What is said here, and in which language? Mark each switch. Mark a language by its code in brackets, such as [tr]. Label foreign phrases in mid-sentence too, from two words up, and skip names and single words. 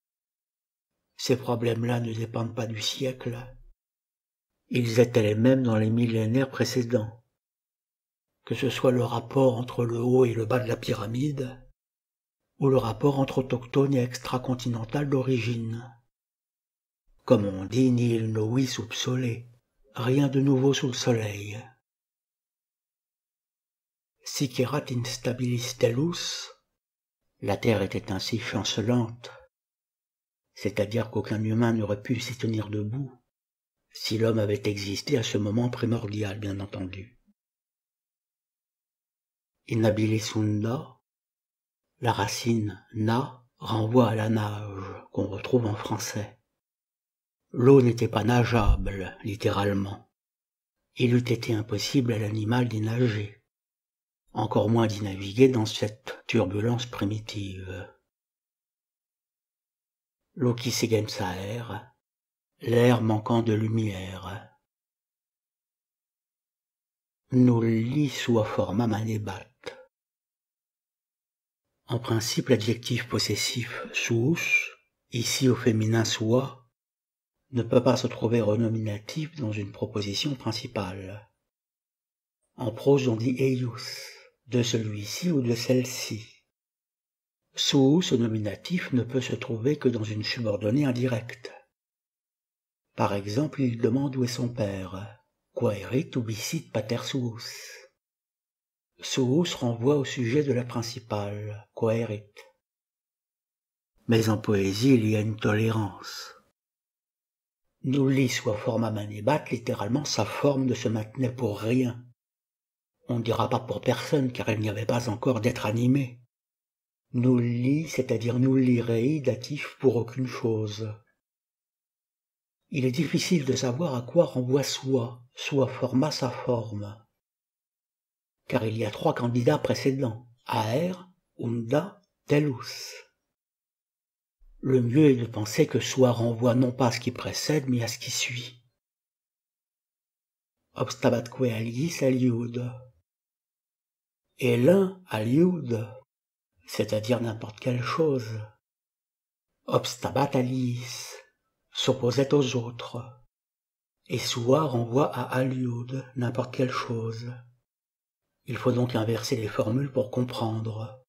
[fr] Ces problèmes-là ne dépendent pas du siècle. Ils étaient les mêmes dans les millénaires précédents. Que ce soit le rapport entre le haut et le bas de la pyramide, ou le rapport entre autochtone et extracontinental d'origine. Comme on dit, [la] nihil novi sub sole, [fr] rien de nouveau sous le soleil. [la] Sic erat instabilis tellus, [fr] la terre était ainsi chancelante, c'est-à-dire qu'aucun humain n'aurait pu s'y tenir debout, si l'homme avait existé à ce moment primordial, bien entendu. [la] Inhabilis unda, [fr] la racine na renvoie à la nage, qu'on retrouve en français. L'eau n'était pas nageable, littéralement. Il eût été impossible à l'animal d'y nager, encore moins d'y naviguer dans cette turbulence primitive. [la] Loquisegem saer, [fr] l'air manquant de lumière. [la] Nulli sua forma manebat. [fr] En principe, l'adjectif possessif suus, ici au féminin sua, ne peut pas se trouver au nominatif dans une proposition principale. En prose, on dit eius, de celui-ci ou de celle-ci. Suus au nominatif ne peut se trouver que dans une subordonnée indirecte. Par exemple, il demande où est son père. [la] Quaerit ubisit pater suus. [fr] Suus renvoie au sujet de la principale, quaerit. Mais en poésie, il y a une tolérance. [la] Nulli sua forma manebat, [fr] littéralement, sa forme ne se maintenait pour rien. On ne dira pas pour personne, car il n'y avait pas encore d'être animé. Nulli, c'est-à-dire [la] nulli rei, [fr] datif pour aucune chose. Il est difficile de savoir à quoi renvoie [la] sua forma [fr] sa forme. Car il y a 3 candidats précédents, aer, unda, tellus. Le mieux est de penser que soi renvoie non pas à ce qui précède, mais à ce qui suit. [la] Obstabatque aliis aliud. [fr] Et l'un aliud, c'est-à-dire n'importe quelle chose. [la] Obstabat aliis, [fr] s'opposait aux autres. Et soi renvoie à aliud, n'importe quelle chose. Il faut donc inverser les formules pour comprendre.